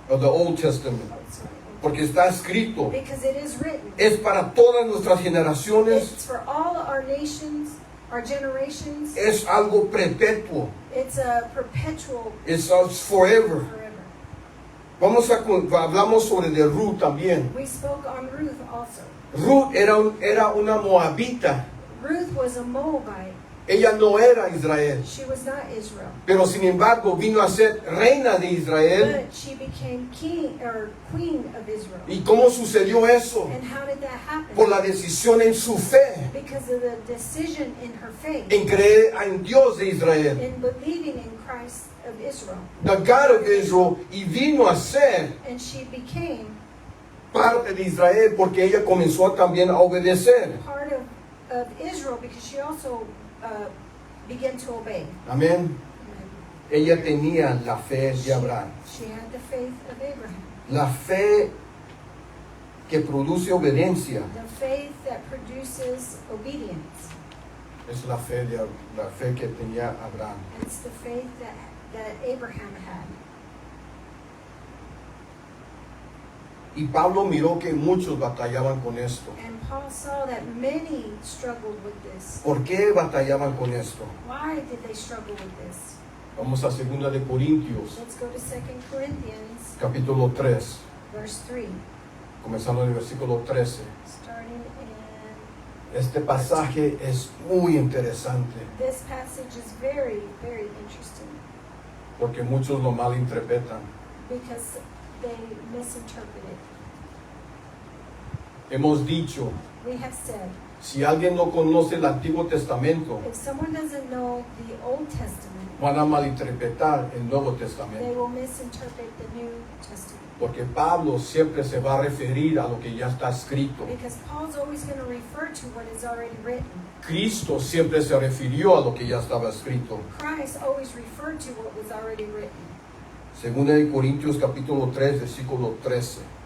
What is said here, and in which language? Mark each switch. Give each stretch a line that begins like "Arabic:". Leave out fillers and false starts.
English: o the Old Testament, Oh, sorry.
Spanish: porque está escrito,
English: Because it is written.
Spanish: es para todas nuestras generaciones,
English: It's for all our nations, our generations.
Spanish: es algo perpetuo,
English: It's a perpetual
Spanish: es forever.
English: forever.
Spanish: Hablamos sobre de Ruth también.
English: We spoke on Ruth also.
Spanish: Ruth era una moabita,
English: Ruth was a Moabite.
Spanish: ella no era Israel,
English: She was not Israel.
Spanish: pero sin embargo vino a ser reina de Israel.
English: But she became king or queen of Israel.
Spanish: ¿Y cómo sucedió eso?
English: And how did that happen?
Spanish: Por la decisión en su fe,
English: Because of the decision in her faith,
Spanish: en creer en Dios de Israel,
English: in believing in Christ of Israel. the God of Israel,
Spanish: y vino a ser
English: And she became
Spanish: parte de Israel porque ella comenzó también a obedecer.
English: part of Israel because she also began to obey.
Spanish: Amén. Ella tenía la fe de Abraham,
English: She had the faith of Abraham.
Spanish: la fe que produce obediencia.
English: The faith that produces obedience.
Spanish: Es la fe que tenía Abraham.
English: It's the faith that Abraham had.
Spanish: Y Pablo miró que muchos batallaban con esto.
English: And Paul saw that many struggled with this.
Spanish: ¿Por qué batallaban con esto?
English: Why did they struggle with this?
Spanish: Vamos a 2 de Corintios,
English: Let's go to 2 Corinthians,
Spanish: capítulo 3,
English: verse 3,
Spanish: comenzando en el versículo 13.
English: starting in...
Spanish: Este pasaje es muy interesante
English: This passage is very, very interesting
Spanish: porque muchos lo malinterpretan.
English: because they misinterpret it.
Spanish: Hemos dicho,
English: We have said,
Spanish: si alguien no conoce el Antiguo Testamento,
English: if someone doesn't know the Old Testament,
Spanish: van a malinterpretar el Nuevo
English: they
Spanish: Testamento.
English: will misinterpret the New Testament.
Spanish: Porque Pablo siempre se va a referir a lo que ya está escrito.
English: Because Paul's always going to refer to what is already written.
Spanish: Cristo siempre se refirió a lo que ya estaba escrito.
English: Christ always referred to what was already written.
Spanish: 2 de Corintios capítulo 3, versículo 13.